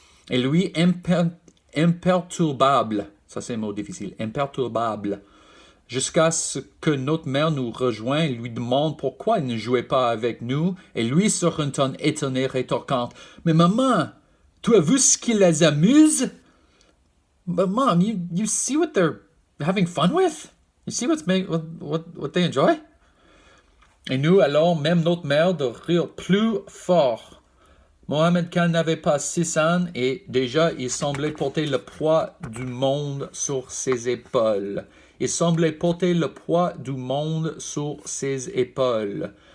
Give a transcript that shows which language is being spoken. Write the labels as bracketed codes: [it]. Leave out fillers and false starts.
[fr] Et lui imperturbable, ça c'est un mot difficile, imperturbable, jusqu'à ce que notre mère nous rejoigne et lui demande pourquoi il ne jouait pas avec nous, et lui sur un ton étonné rétorquant, « Mais maman, tu as vu ce qui les amuse? [en] But mom, you see what they're having fun with? You see what they enjoy? [fr] » Et nous, alors, même notre mère, de rire plus fort. Mohamed Khan n'avait pas 6 ans et déjà il semblait porter le poids du monde sur ses épaules. Il semblait porter le poids du monde sur ses épaules.